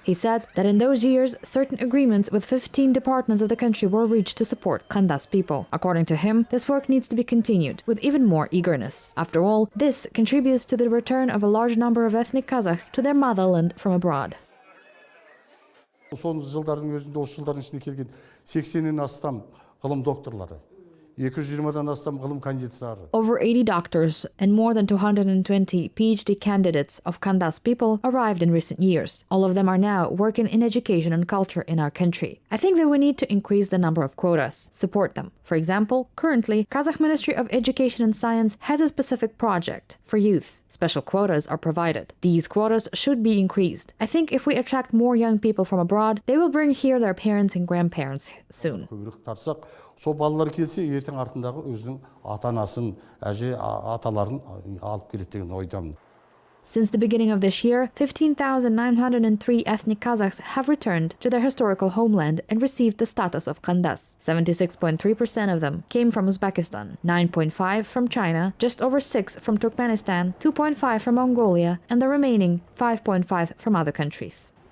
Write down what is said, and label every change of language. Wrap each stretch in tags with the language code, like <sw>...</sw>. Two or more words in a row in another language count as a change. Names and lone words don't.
<en>He said that in those years, certain agreements with 15 departments of the country were reached to support Kandas people. According to him, this work needs to be continued with even more eagerness. After all, this contributes to the return of a large number of ethnic Kazakhs to their motherland from abroad.</en> <kk>Son жылдардың өзінде осы жылдардың ішінде келген 80-нен астам ғылым докторлары. 220-дан астам ғылым кандидаттары.</kk> <en>Over 80 doctors and more than 220 PhD candidates of Kandas people arrived in recent years. All of them are now working in education and culture in our country. I think that we need to increase the number of quotas, support them. For example, currently, Kazakh Ministry of Education and Science has a specific project for youth. Special quotas are provided. These quotas should be increased. I think if we attract more young people from abroad, they will bring here their parents and grandparents soon.</en> <kk>Сол балалар келсе, ертең артындағы өзінің ата-анасын, әже, аталарын алып келеді деген ойдамын.</kk> <en>Since the beginning of this year, 15,903 ethnic Kazakhs have returned to their historical homeland and received the status of Kandas. 76.3% of them came from Uzbekistan, 9.5% from China, just over 6% from Turkmenistan, 2.5% from Mongolia, and the remaining 5.5% from other countries.</en>